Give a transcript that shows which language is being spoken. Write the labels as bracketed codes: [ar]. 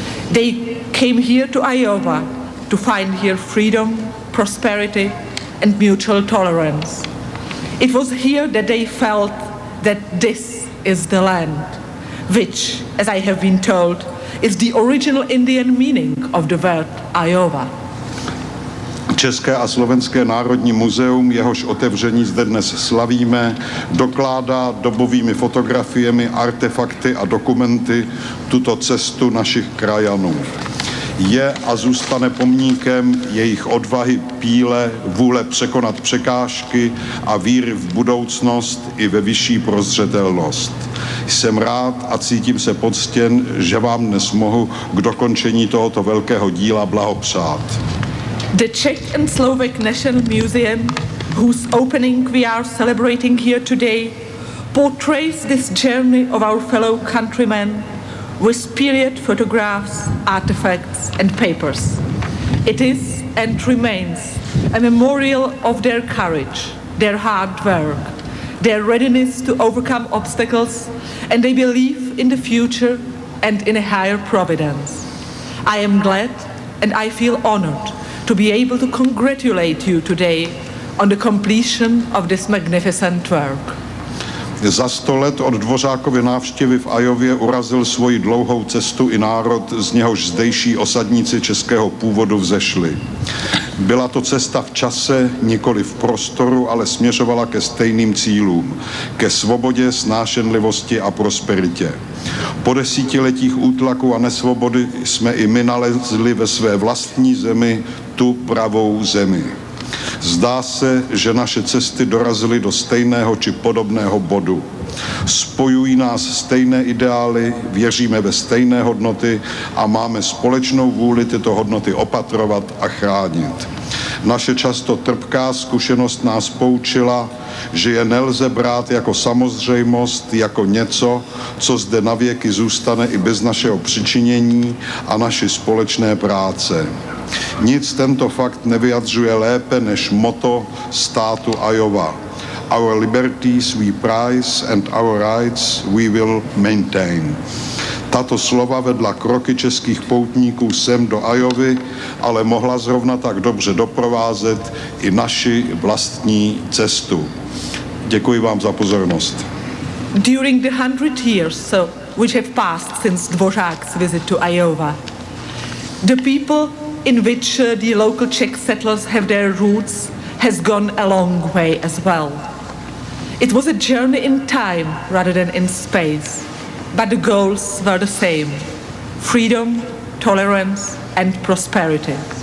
[en] They came here to Iowa to find here freedom, prosperity, and mutual tolerance. It was here that they felt that this is the land, which, as I have been told, is the original Indian meaning of the word Iowa. [cs] České a slovenské národní muzeum, jehož otevření zde dnes slavíme, dokládá dobovými fotografiemi, artefakty a dokumenty tuto cestu našich krajanů. Je a zůstane pomníkem jejich odvahy, píle, vůle překonat překážky a víry v budoucnost i ve vyšší prozřetelnost. Jsem rád a cítím se poctěn, že vám dnes mohu k dokončení tohoto velkého díla blahopřát. [en] The Czech and Slovak National Museum, whose opening we are celebrating here today, portrays this journey of our fellow countrymen with period photographs, artifacts, and papers. It is and remains a memorial of their courage, their hard work, their readiness to overcome obstacles, and they believe in the future and in a higher providence. I am glad and I feel honored to be able to congratulate you today on the completion of this magnificent work. [cs] Za 100 let od Dvořákovy návštěvy v Iově urazil svoji dlouhou cestu i národ, z něhož zdejší osadníci českého původu vzešli. Byla to cesta v čase, nikoli v prostoru, ale směřovala ke stejným cílům, ke svobodě, snášenlivosti a prosperitě. Po desetiletích útlaku a nesvobody jsme i my nalezli ve své vlastní zemi tu pravou zemi. Zdá se, že naše cesty dorazily do stejného či podobného bodu. Spojují nás stejné ideály, věříme ve stejné hodnoty a máme společnou vůli tyto hodnoty opatrovat a chránit. Naše často trpká zkušenost nás poučila, že je nelze brát jako samozřejmost, jako něco, co zde navěky zůstane i bez našeho přičinění a naší společné práce. Nic tento fakt nevyjadřuje lépe než motto státu Iowa. [en] Our liberties we prize and our rights we will maintain. [cs] Tato slova vedla kroky českých poutníků sem do Iovy, ale mohla zrovna tak dobře doprovázet i naši vlastní cestu. Děkuji vám za pozornost. [en] During the 100 years which have passed since Dvořák's visit to Iowa, the people in which the local Czech settlers have their roots has gone a long way as well. It was a journey in time rather than in space, but the goals were the same: freedom, tolerance, and prosperity.